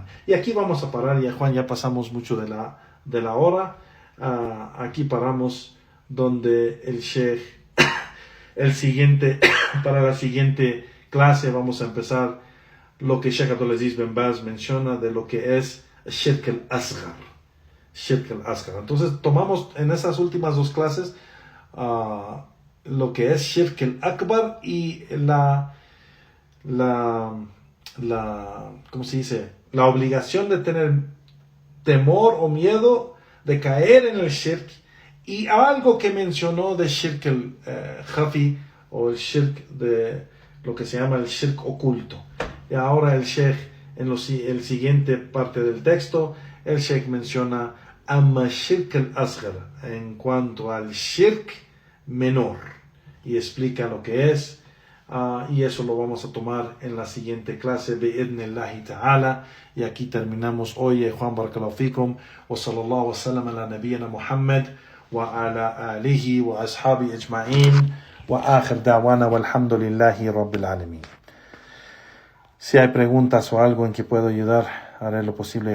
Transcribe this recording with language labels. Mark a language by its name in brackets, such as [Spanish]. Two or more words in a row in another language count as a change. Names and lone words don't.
[Spanish] Y aquí vamos a parar, ya Juan, ya pasamos mucho de la hora. Aquí paramos donde el Sheikh, para la siguiente clase vamos a empezar lo que Sheikh Abdulaziz Ben Baz menciona de lo que es [Arabic] الشرك الأصغر. الشرك الأصغر. [Spanish] Entonces tomamos en esas últimas dos clases lo que es [Arabic] الشرك الأكبر [Spanish] y ¿cómo se dice? La obligación de tener temor o miedo de caer en el shirk, y algo que mencionó de [Arabic] الشرك الخفي [Spanish] o el shirk de lo que se llama el shirk oculto. Y ahora el sheikh en el siguiente parte del texto, el sheikh menciona [Arabic] أما الشرك الأصغر, [Spanish] en cuanto al shirk menor, y explica lo que es. Y eso lo vamos a tomar en la siguiente clase [Arabic] بإذن الله تعالى. [Spanish] Y aquí terminamos hoy. [Arabic] Juan بارك الله فيكم وصلى الله وسلم على نبينا محمد وعلى آله وأصحابه أجمعين وآخر دعوانا والحمد لله رب العالمين. [Spanish] Si hay preguntas o algo en que puedo ayudar, haré lo posible.